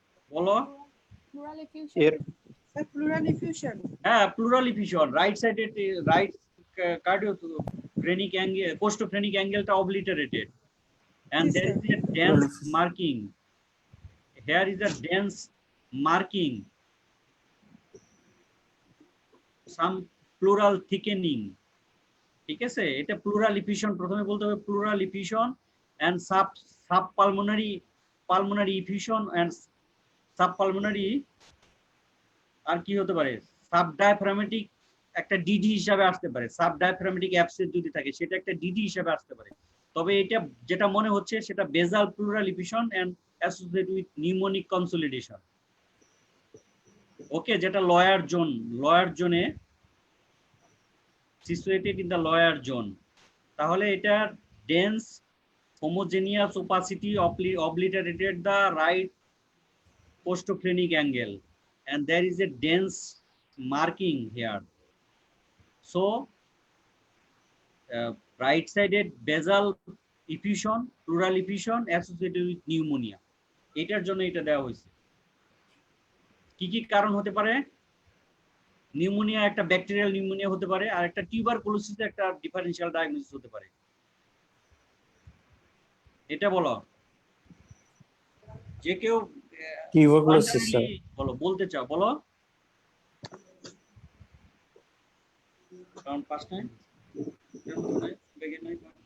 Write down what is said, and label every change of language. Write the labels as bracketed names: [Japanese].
[Bangla] বলো। [English] Pleural effusion. Pleural effusion. হ্যাঁ, pleural effusion. Right সাইডে right cardio phrenic angle, costophrenic অ্যাঙ্গেলটা obliterated, and there is a dense marking here is a dense marking, some plural thickening. [Bangla] ঠিক আছে, এটা pleural effusion, প্রথমে বলতে হবে pleural effusion and sub pulmonary effusion and sub pulmonary, আর কি হতে পারে, সাব ডায়াফ্রামেটিক একটা ডিডি হিসাবে আসতে পারে, সাব ডায়াফ্রামেটিক অ্যাবসেস যদি থাকে সেটা একটা ডিডি হিসাবে আসতে পারে। তবে এটা যেটা মনে হচ্ছে সেটা বেজাল pleural effusion [English] And associated with pneumonic consolidation. [Bangla] ওকে, যেটা লয়ার জোনে [English] situated in the lower zone, তাহলে এটা dense homogeneous opacity obliterated the right postophrenic angle and there is a dense marking here. So right sided basal effusion, pleural effusion associated with pneumonia, [Bangla] এটার জন্য এটা দেওয়া হয়েছে। কি কি কারণ হতে পারে? নিউমোনিয়া, একটা ব্যাকটেরিয়াল নিউমোনিয়া হতে পারে, আর একটা টিউবারকুলোসিস একটা ডিফারেনশিয়াল ডায়াগনোসিস হতে পারে। এটা বলো, যে কেউ [English] Tuberculosis, sir. [Bangla] বলো, বলতে চাও বলো, কারণ পাঁচ নাই বেগে নাই।